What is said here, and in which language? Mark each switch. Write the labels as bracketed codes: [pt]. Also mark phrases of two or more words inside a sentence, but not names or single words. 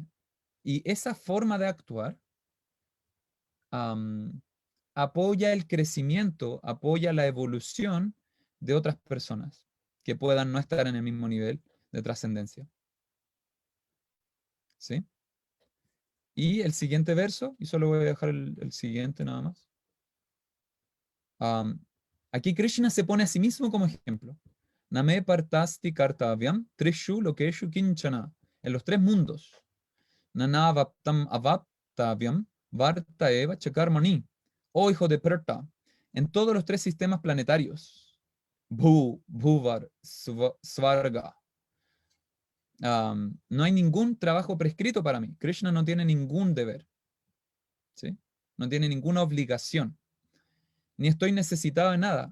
[es] Y esa forma de actuar apoya el crecimiento, apoya la evolución de otras personas que puedan no estar en el mismo nivel de trascendencia. ¿Sí? Y el siguiente verso, y solo voy a dejar el siguiente nada más. Aquí Krishna se pone a sí mismo como ejemplo. [sa] Name partasti kartavyam trishu lokeshu kinchana. [es] En los tres mundos. [sa] Nanavaptam avaptavyam varta eva chakarmani. [es] Oh hijo de Perta, en todos los tres sistemas planetarios. Bhu, Bhuvar, Svarga. No hay ningún trabajo prescrito para mí. Krishna no tiene ningún deber, ¿sí? No tiene ninguna obligación. Ni estoy necesitado de nada.